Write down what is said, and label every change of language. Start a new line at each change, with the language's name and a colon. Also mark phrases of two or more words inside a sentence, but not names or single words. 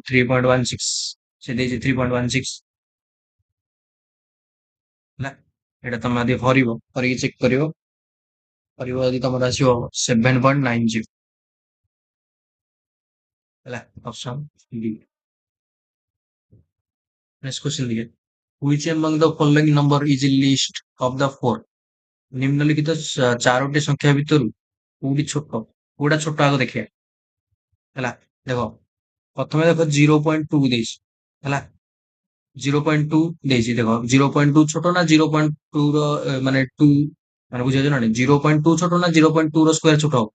Odia: 3.16, ସେ ଦେଇଛି 3.16 ହେଲା। ଏଇଟା ତମେ ଯଦି କରିକି ଚେକ୍ କରିବ ଯଦି ତମର ଆସିବ 7.90 ହେଲା।
English: option D. next question
Odia: ଦେଖିଆ,
English: which among the following number is least of the four?
Odia: ନିମ୍ନଲିଖିତ ଚାରୋଟି ସଂଖ୍ୟା ଭିତରୁ କୋଉଟା ଛୋଟ ଆଗ ଦେଖିବା। ହେଲା। ଦେଖ ପ୍ରଥମେ ଦେଖ 0.2 ଦେଇଛି ହେଲା। 0.2 ଦେଇଛି ଦେଖ 0.2 ଛୋଟ ନା 0.2 ର ମାନେ 2 ମାନେ ବୁଝିପାରୁଛ ନା 0.2 ଛୋଟ ନା 0.2 ର ସ୍କୋୟାର ଛୋଟ ହବ।